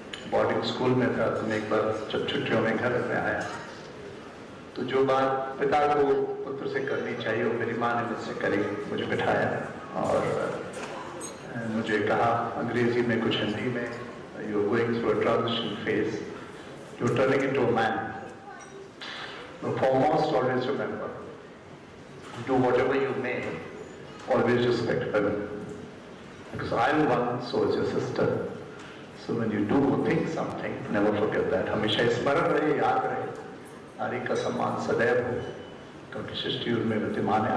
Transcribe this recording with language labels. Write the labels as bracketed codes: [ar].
[hi] Boarding school में था तो मैं एक बार जब छुट्टियों में घर में आया तो जो बात पिता को पुत्र से करनी चाहिए वो मेरी माँ ने मुझसे करी। मुझे बिठाया और मुझे कहा अंग्रेजी में, कुछ हिंदी में, [en] you're going through a transition phase, you're turning into a man. But foremost, always remember, do whatever you may, always respect women. Because I'm one, so is your sister. So when you do think something, never forget that. [hi] हमेशा स्मरण रहे, याद रहे, नारी का सम्मान सदैव हो, क्योंकि सृष्टि में विद्यमान है।